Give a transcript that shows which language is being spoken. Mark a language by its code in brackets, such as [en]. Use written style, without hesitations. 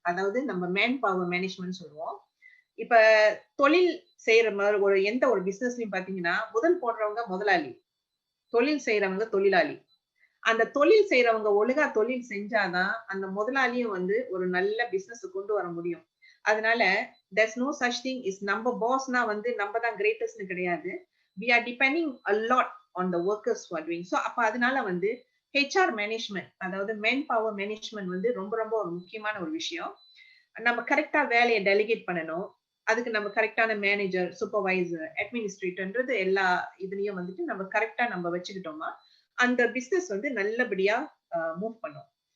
[ta] அதாவது நம்ம man power management சொல்லுவோம். இப்ப தொழில் செய்யற மாதிரி ஒரு எந்த ஒரு பிசினஸ்லயும் பாத்தீங்கன்னா முதல் போடுறவங்க முதலாளி, தொழில் செய்யறவங்க தொழிலாளி. அந்த தொழில் செய்யறவங்க ஒழுங்கா தொழில் செஞ்சாதான் அந்த முதலாளியும் வந்து ஒரு நல்ல பிசினஸ் கொண்டு வர முடியும். அதனால [en] there's no such thing is [ta] நம்ம பாஸ்னா வந்து நம்ம தான் கிரேட்டஸ்ட்னு கிடையாது. [en] we are depending a lot on the workers who are doing so. [ta] அப்ப அதனால வந்து ஹெச்ஆர் மேனேஜ்மெண்ட், அதாவது மேன் பவர் மேனேஜ்மெண்ட் வந்து ரொம்ப ரொம்ப ஒரு முக்கியமான ஒரு விஷயம். நம்ம கரெக்டா வேலையை டெலிகேட் பண்ணணும். அதுக்கு நம்ம கரெக்டான மேனேஜர், சூப்பர்வைசர், அட்மினிஸ்ட்ரேட்டர்ன்றது எல்லா இதுலயும் வந்துட்டு நம்ம கரெக்டா நம்ம வச்சுக்கிட்டோமா அந்த பிசினஸ் வந்து நல்லபடியா மூவ் பண்ணும்.